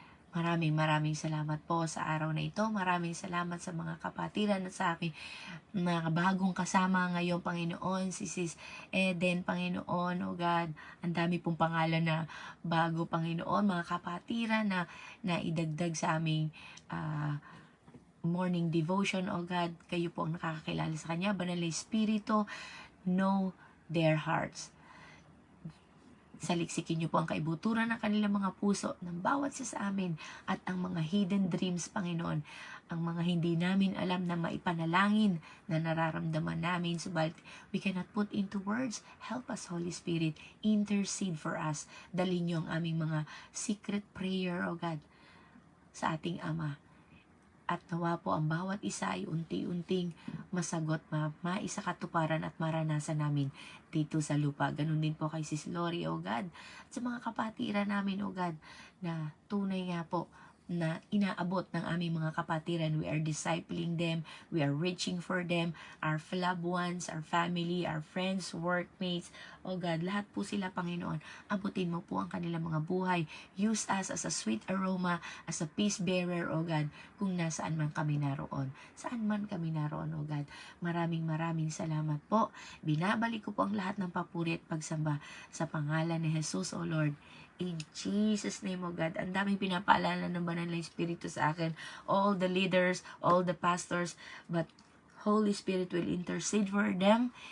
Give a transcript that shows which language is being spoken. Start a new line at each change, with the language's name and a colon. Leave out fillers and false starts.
Filipino: Maraming salamat po sa araw na ito. Maraming salamat sa mga kapatiran at sa aking mga bagong kasama ngayon, Panginoon. Si Sis Eden, Panginoon, O God. Ang dami pong pangalan na bago, Panginoon. Mga kapatiran na idagdag sa aming morning devotion, O God. Kayo po ang nakakakilala sa Kanya.
English: Banal na Espiritu, know their hearts.
Filipino: Saliksikin niyo po ang kaibuturan ng kanilang mga puso ng bawat isa sa amin at ang mga
English: hidden dreams,
Filipino: Panginoon, ang mga hindi namin alam na maipanalangin na nararamdaman namin, subalit
English: we cannot put into words. Help us, Holy Spirit, intercede for us.
Filipino: Dalhin niyo ang aming mga
English: secret prayer,
Filipino: O God, sa ating Ama. At nawa po ang bawat isa ay unti-unting masagot, maisakatuparan at maranasan namin dito sa lupa. Ganun din po kay Sis Lori, O God. At sa mga kapatiran namin, O God, na tunay nga po na inaabot ng aming mga kapatiran.
English: We are discipling them. We are reaching for them. Our loved ones, our family, our friends, workmates.
Filipino: O God, lahat po sila, Panginoon. Abutin mo po ang kanilang mga buhay.
English: Use us as a sweet aroma, as a peace bearer, O God,
Filipino: kung nasaan man kami naroon. Saan man kami naroon, O God. Maraming salamat po. Binabalik ko po ang lahat ng papuri at pagsamba sa pangalan ni Jesus, O Lord.
English: In Jesus' name,
Filipino: O God. Ang daming pinapaalala ng Banal na Espiritu sa akin.
English: All the leaders, all the pastors, but Holy Spirit will intercede for them.